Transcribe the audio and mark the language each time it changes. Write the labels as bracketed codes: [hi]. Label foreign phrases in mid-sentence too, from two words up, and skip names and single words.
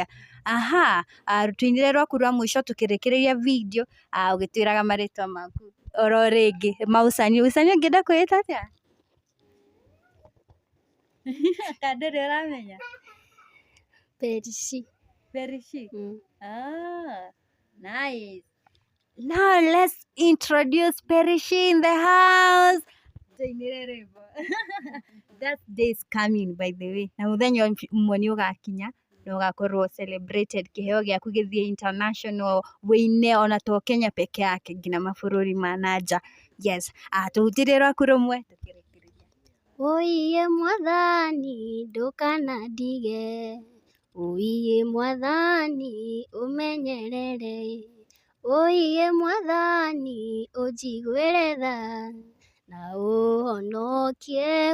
[ki] Rũtuinĩre rwaku rwa mũico tũkĩrĩkĩrĩria video, ũgĩtwĩraga marĩtwa maku oro rĩngĩ. Mausani ũngĩenda kwĩĩta atĩa? Ka ndũrĩ ũramenya? Perishi. Perishi? Nice. [en] Now let's introduce Perishi in the house. [ki] Tuinĩre rwĩmbo. [en] That day is coming by the way. [ki] Na mũthenya ũmwe nĩ ũgakinya na ũgakorwo celebrated, kĩheo gĩaku gĩthiĩ international, wĩine ona to Kenya [sw] peke yake, [ki] nginya mabũrũri ma nanja. Yes, tũhutĩrie rwaku rũmwe tũkĩrĩkĩrĩria. Ũiye Mwathani ndũkanandige, ũiye Mwathani ũmenyerere, ũiye Mwathani ũnjiguĩre tha na ũhonokie.